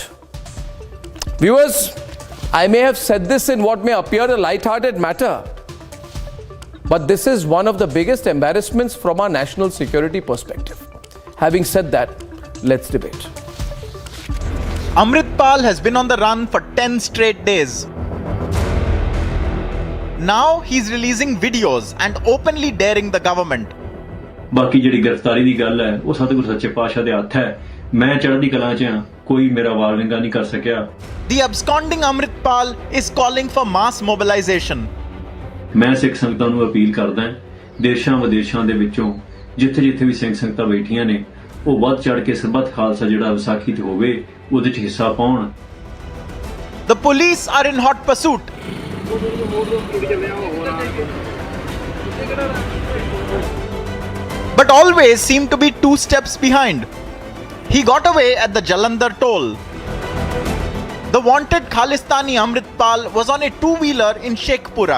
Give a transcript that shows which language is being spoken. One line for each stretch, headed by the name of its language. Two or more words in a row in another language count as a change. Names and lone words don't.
English: Viewers, I may have said this in what may appear a light-hearted matter, but this is one of the biggest embarrassments from our national security perspective. Having said that, let's debate. Amritpal has been on the run for 10 straight days. Now he's releasing videos and openly daring the government.
Punjabi: ਬਾਕੀ ਜਿਹੜੀ ਗ੍ਰਿਫ਼ਤਾਰੀ ਦੀ ਗੱਲ ਹੈ ਉਹ ਸਤਿਗੁਰੂ ਸੱਚੇ ਪਾਤਸ਼ਾਹ ਦੇ ਹੱਥ ਹੈ ਮੈਂ ਚੜ੍ਹਦੀ ਕਲਾਂ ਚ ਹਾਂ ਕੋਈ ਮੇਰਾ ਵਾਲ ਵਿੰਗਾ ਨਹੀਂ ਕਰ ਸਕਿਆ
English: The absconding Amritpal is calling for mass mobilization.
Punjabi: ਮੈਂ ਸਿੱਖ ਸੰਗਤਾਂ ਨੂੰ ਅਪੀਲ ਕਰਦਾ ਹਾਂ ਦੇਸ਼ਾਂ ਵਿਦੇਸ਼ਾਂ ਦੇ ਵਿੱਚੋਂ ਜਿੱਥੇ-ਜਿੱਥੇ ਵੀ ਸਿੰਘ ਸੰਗਤਾਂ ਬੈਠੀਆਂ ਨੇ ਉਹ ਵੱਧ ਚੜ ਕੇ ਸਰਬੱਤ ਖਾਲਸਾ ਜਿਹੜਾ ਵਿਸਾਖੀ ਤੇ ਹੋਵੇ ਉਹਦੇ 'ਚ ਹਿੱਸਾ ਪਾਉਣ
English: The police are in hot pursuit. But always seem to be 2 steps behind. He got away at the Jalandhar toll. The wanted Khalistani Amritpal was on a 2-wheeler in Sheikhpura.